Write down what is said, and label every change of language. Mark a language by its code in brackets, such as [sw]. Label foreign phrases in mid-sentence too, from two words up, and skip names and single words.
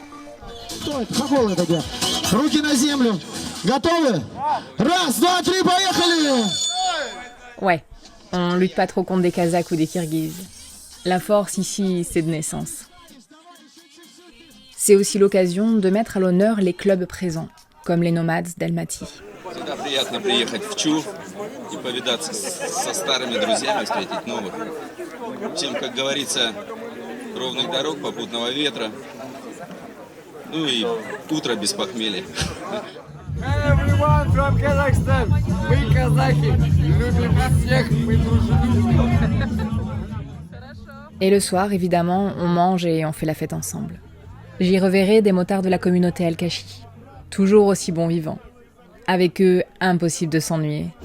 [fr] Ouais, on lutte pas trop contre des Kazakhs ou des Kirghizes. La force ici, c'est de naissance. C'est aussi l'occasion de mettre à l'honneur les clubs présents, comme les Nomades d'Almaty. [ru] Всегда приятно приехать в Чу и повидаться со старыми друзьями, встретить новых. Всем, как говорится, ровных дорог, попутного ветра. Ну и утро без похмелья. [en] Hey everyone from Kazakhstan! [ru] Мы казахи! Любим всех, мы дружелюбны! [fr] Et le soir, évidemment, on mange et on fait la fête ensemble. J'y reverrai des motards de la communauté Al-Kachi, toujours aussi bons vivants. Avec eux, impossible de s'ennuyer.